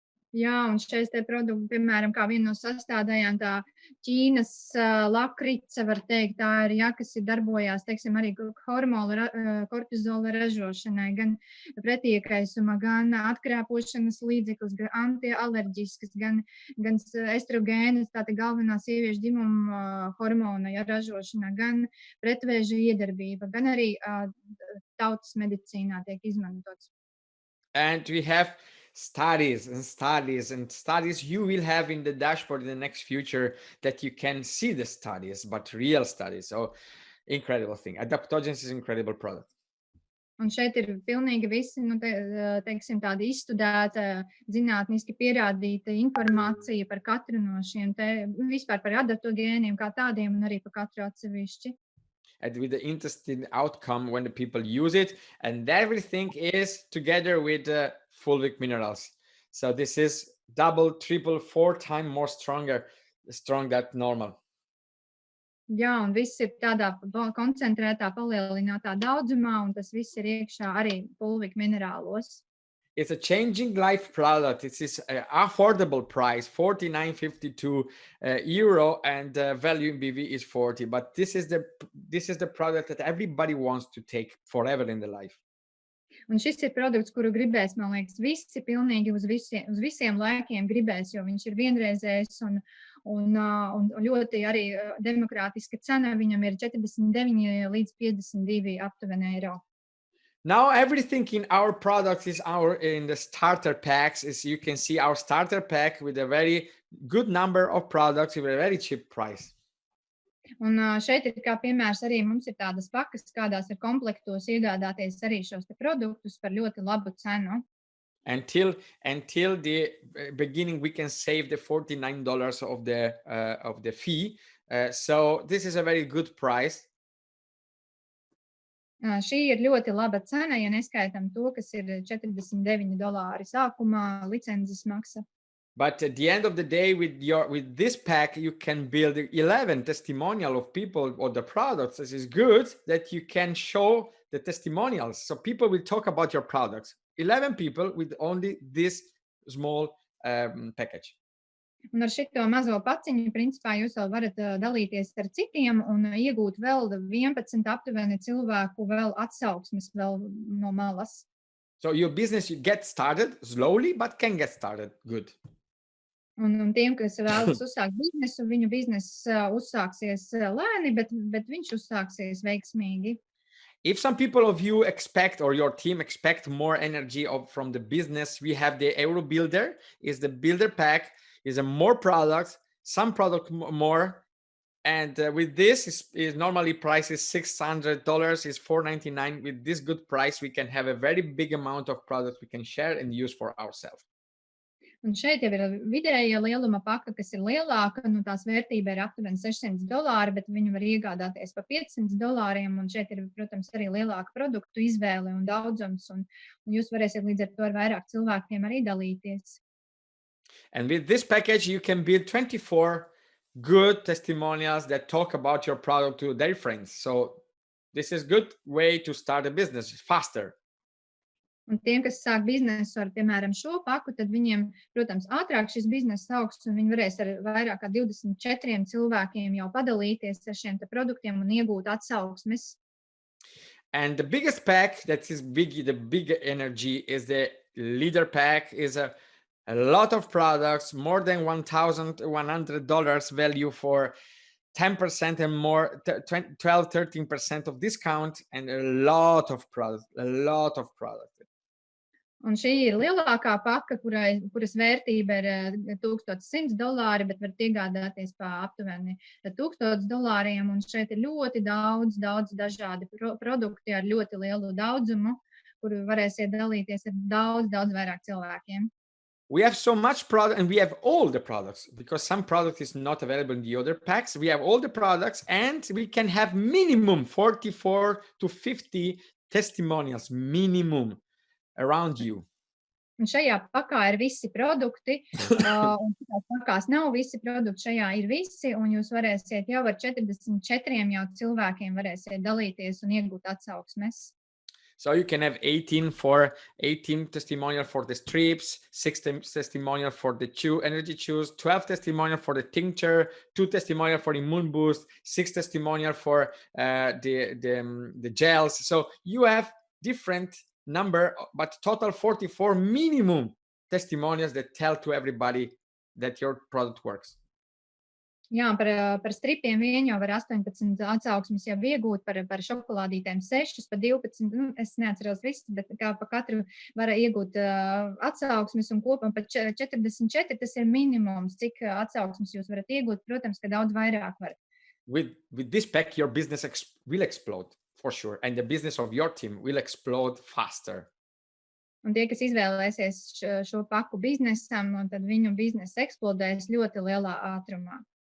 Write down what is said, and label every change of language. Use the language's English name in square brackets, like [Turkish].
[Latvian] Jā, un šeit te produkti, piemēram, kā viena no sastādājām, tā Ķīnas lakrica, var teikt, tā ir, ja, kas ir darbojās, teiksim, arī kortizola ražošanai, gan pretiekaisuma, gan atkrāpošanas līdzeklis, gan antialerģiskas, gan estrogēnas, tāda galvenā sieviešu dzimuma hormona, ja, ražošana, gan pretvēža iedarbība, gan arī tautas medicīnā tiek izmantots. [English] And we have studies and studies and studies you will have in the dashboard in the next future that you can see the studies, but real studies. So incredible thing. Adaptogens is an incredible product. [Latvian] Un šeit ir pilnīgi visi, nu, teiksim, tāda izstudēta, zinātniski pierādīta informācija par katru no šiem te, vispār par adaptogēniem kā tādiem un arī par katru atsevišķi. [English] And with the interesting outcome when the people use it, and everything is together with fulvic minerals. So this is double, triple, 4 times more strong than normal. [Latvian] Jā, un viss ir tādā koncentrētā, palielinātā daudzumā, un tas viss ir iekšā arī fulvik minerālos. [English] It's a changing life product. It is an affordable price, 49.52 euro, and value in BV is 40. But this is the product that everybody wants to take forever in their life. [Latvian] Un šis ir produkts, kuru gribēs, man liekas, visi pilnīgi uz visiem laikiem gribēs, jo viņš ir vienreizējs un ļoti arī demokrātiska cena. Viņam ir 49 līdz 52 aptuveni eiro. [English] Now everything in our products is in the starter packs. Is you can see our starter pack with a very good number of products with a very cheap price. [Latvian] Un šeit ir kā piemērs arī mums ir tādas pakas, kādās ir komplektos iegādāties arī šos te produktus par ļoti labu cenu. [English] Until the beginning, we can save the $49 of the fee. So this is a very good price. [Latvian] Šī ir ļoti laba cena, ja neskaitam to, kas ir $49 sākumā licences maksa. [English] But at the end of the day, with this pack, you can build 11 testimonial of people or the products. This is good that you can show the testimonials. So people will talk about your products. 11 people with only this small package. [Latvian] Un ar šito mazo paciņu, principā, jūs vēl varat dalīties ar citiem un iegūt vēl 11 aptuveni cilvēku vēl atsauksmes vēl no malas. [English] So your business, you get started slowly, but can get started good. [Latvian] Un tiem, kas vēlas uzsākt biznesu, viņu bizness uzsāksies lēni, bet viņš uzsāksies veiksmīgi. [English] If some people of you expect or your team expect more energy from the business, we have the Euro Builder. Is the builder pack. Is a more products, some product more, and with this is normally price is $600, is $499. With this good price, we can have a very big amount of products we can share and use for ourselves. [Latvian] Un šeit jau ir vidēja lieluma paka, kas ir lielāka, nu tās vērtība ir aptuveni $600, bet viņu var iegādāties pa $500, un šeit ir, protams, arī lielāka produktu izvēle un daudzums, un jūs varēsiet līdz ar to ar vairāk cilvēkiem arī dalīties. [English] And with this package, you can build 24 good testimonials that talk about your product to their friends. So this is a good way to start a business faster. [Latvian] Un tiem, kas sāk biznesu ar, piemēram, šo paku, tad viņiem, protams, ātrāk šis bizness augs, un viņi varēs ar vairāk kā 24 cilvēkiem jau padalīties ar šiem te produktiem un iegūt atsauksmes. [English] And the biggest pack that is big, the big energy is the leader pack. Is a lot of products, more than $1,100 value for 10% and more, 12-13% of discount, and a lot of products. [Latvian] Un šī ir lielākā paka, kuras vērtība ir $1,100, bet var iegādāties pa aptuveni $1,000, un šeit ir ļoti daudz dažādi produkti ar ļoti lielu daudzumu, kuru varēsiet dalīties ar daudz vairāk cilvēkiem. [English] We have so much product, and we have all the products, because some product is not available in the other packs. We have all the products, and we can have minimum 44 to 50 testimonials minimum around you. [Latvian] Un šajā pakā ir visi produkti, un šajās pakās nav visi produkti, šajā ir visi, un jūs varēsiet jau ar 44 jau cilvēkiem varēsiet dalīties un iegūt atsauksmes. [English] So you can have 18 testimonial for the strips, 6 testimonial for the energy chews, 12 testimonial for the tincture, 2 testimonial for immune boost, 6 testimonial for the gels. So you have different number, but total 44 minimum testimonials that tell to everybody that your product works. [Latvian] Jā, par stripiem vien jau var 18 atsauksmes jau iegūt, par šokolādītēm 6, par 12, es neatceros visu, bet kā pa katru var iegūt atsauksmes un kopumā par 44, tas ir minimums, cik atsauksmes jūs varat iegūt, protams, ka daudz vairāk var. [English] With this pack, your business will explode for sure, and the business of your team will explode faster. [Latvian] Un tie, kas izvēlēsies šo paku biznesam, un tad viņu biznesa eksplodēs ļoti lielā ātrumā.